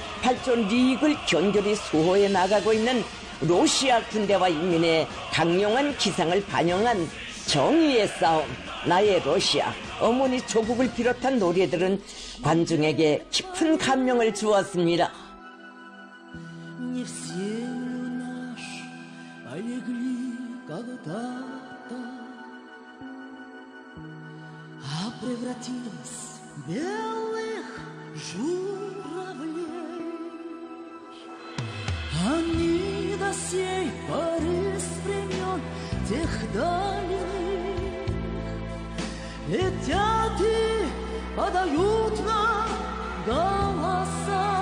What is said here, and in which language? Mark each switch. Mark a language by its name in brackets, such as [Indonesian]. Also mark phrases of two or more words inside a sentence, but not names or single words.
[Korean] 발전 이익을 견고히 수호해 나가고 있는 러시아 군대와 인민의 강력한 기상을 반영한 정의의 싸움, 나의 러시아, 어머니 조국을 비롯한 노래들은 관중에게 깊은 감명을 주었습니다. [Russian] Превратились в белых журавлей. Они до сей поры с времен тех дальних летят и подают нам голоса.